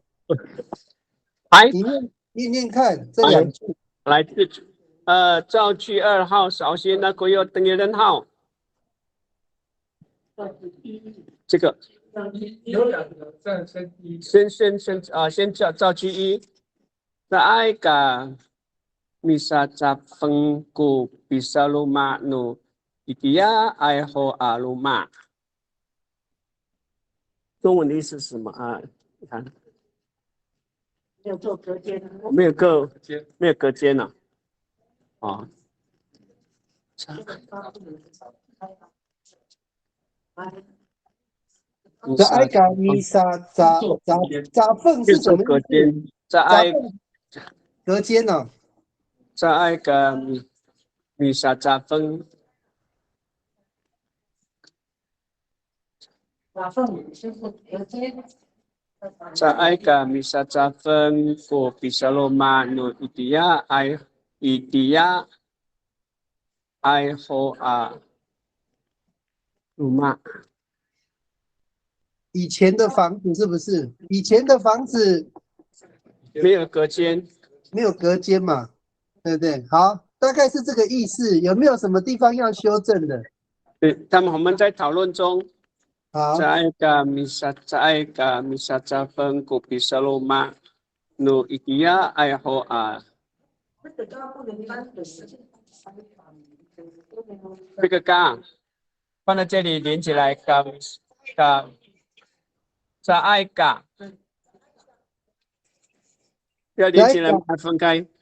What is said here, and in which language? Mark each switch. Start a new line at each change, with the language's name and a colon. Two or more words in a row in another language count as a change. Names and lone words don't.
Chinese: 来，你念看这2句。来造句2号首先那个要等于人号。这个有2个战胜一。先造句 1。
Amis: Sa ka misa capeng ku bisa luma nu itia ai ho aluma。
Chinese: 中文的意思是什么啊？你看，没有做隔间，没有隔间呢。啊。这
Amis: ay ka misa capeng
Chinese: 是什么意思？
Amis: sa ay
Chinese: 隔间呢？
Amis: sa ay ka misa capeng. Sa ay ka misa capeng ko bisa loma nu itia ai ho a luma。
Chinese: 以前的房子是不是？以前的房子没有隔间，没有隔间嘛，对不对？好，大概是这个意思。有没有什么地方要修正的？对，我们在讨论中。好。
Amis: Sa ay ka misa capeng ko bisa loma nu itia ai ho a。
Chinese: 这个嘎放在这里连起来，嘎在爱嘎要连起来还分开。